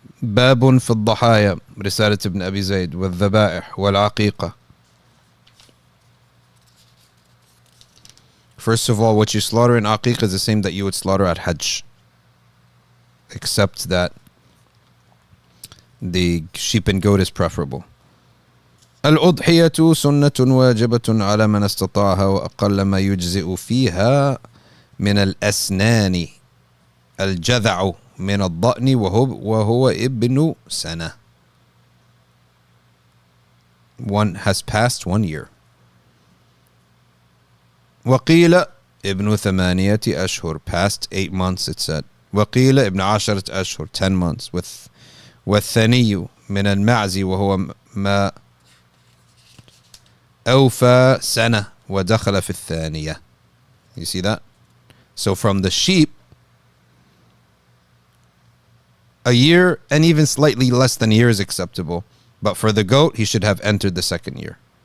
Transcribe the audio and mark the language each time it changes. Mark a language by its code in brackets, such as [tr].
[ar] باب في الضحايا رسالة ابن أبي زيد والذبائح والعقيقة. [en] First of all, what you slaughter in Aqiqah is the same that you would slaughter at Hajj. Except that the sheep and goat is preferable. [ar] الأضحية سنة واجبة على من استطاعها وأقل ما يجزئ فيها من الأسنان الجذع من الضأن وهو ابن سنة. [en] One has passed 1 year. [ar] وقيل ابن 8 أشهر, [en] past 8 months it said. [ar] وقيل ابن 10 أشهر, [en] 10 months. [ar] والثني من المعز وهو ما أوفى سنة ودخل في الثانية. [en] You see that? So from the sheep, a year and even slightly less than a year is acceptable. But for the goat, he should have entered the 2nd year.